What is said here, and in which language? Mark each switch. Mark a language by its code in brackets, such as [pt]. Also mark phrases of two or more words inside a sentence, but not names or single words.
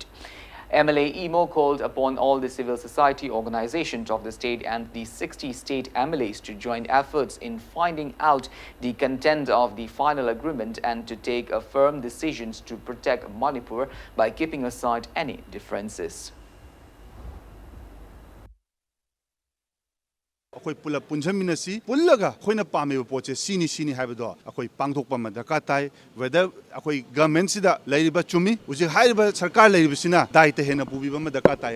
[en] MLA Imo called upon all the civil society organizations of the state and the 60 state MLAs to join efforts in finding out the content of the final agreement and to take firm decisions to protect Manipur by keeping aside any differences. [mni] अखोई पुला पुंजमिनसी पुल्लगा अखोइना पामेबो पोचे सिनी हाइबदो अखोई पांगथोकपा मा दरकार ताई वेदर अखोई गवर्नमेंट सिदा लैरिबा चुमी उजे हाइबा सरकार लैरिबसिना दायित्व हेना पुबिबा मा दरकार ताई